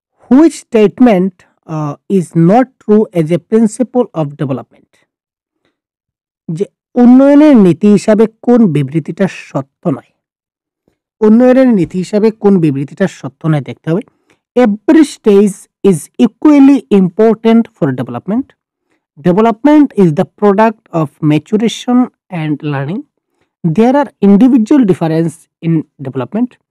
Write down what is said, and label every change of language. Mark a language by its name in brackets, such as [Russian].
[English] Which statement is not true as a principle of development? [Bangla] যে উন্নয়নের নীতি হিসাবে কোন বিবৃতিটা সত্য নয়? উন্নয়নের নীতি হিসাবে কোন বিবৃতিটা সত্য নয় দেখতে হবে। [English] Every stage is equally important for development. Development is the product of maturation and learning. There are individual difference in development.